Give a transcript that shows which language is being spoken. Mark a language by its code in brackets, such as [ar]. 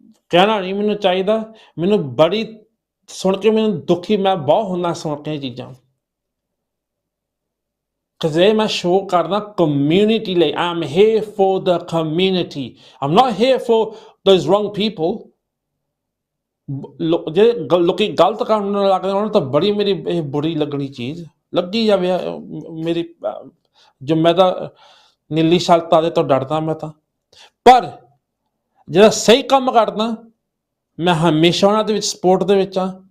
[pa] ਕਹਿਣਾ ਨਹੀਂ ਮੈਨੂੰ ਚਾਹੀਦਾ, ਮੈਨੂੰ ਬੜੀ ਸੁਣ ਕੇ ਮੈਨੂੰ ਦੁਖੀ ਮੈਂ ਬਹੁਤ ਹੁੰਦਾ ਸੁਣ ਕੇ ਇਹ ਚੀਜ਼ਾਂ। because ਮੈਂ ਸ਼ੋਅ ਕਰਦਾ ਕਮਿਊਨਿਟੀ ਲਈ। [en] I'm here for the community. I'm not here for those wrong people. [pa] ਜਿਹੜੇ ਲੋਕੀ ਗਲਤ ਕਰਨ ਲੱਗਦੇ ਉਹਨਾਂ ਨੂੰ ਤਾਂ ਬੜੀ ਮੇਰੀ ਇਹ ਬੁਰੀ ਲੱਗਣੀ ਚੀਜ਼ ਲੱਗੀ ਜਾਵੇ ਮੇਰੀ, ਜੋ ਮੈਂ ਤਾਂ ਨੀਲੀ ਸ਼ਕਤਾ ਦੇ ਤੋਂ ਡਰਦਾ ਮੈਂ ਤਾਂ। ਪਰ ਜਿਹੜਾ ਸਹੀ ਕੰਮ ਕਰਦਾ ਮੈਂ ਹਮੇਸ਼ਾ ਉਹਨਾਂ ਦੇ ਵਿੱਚ ਸਪੋਰਟ ਦੇ ਵਿੱਚ ਹਾਂ।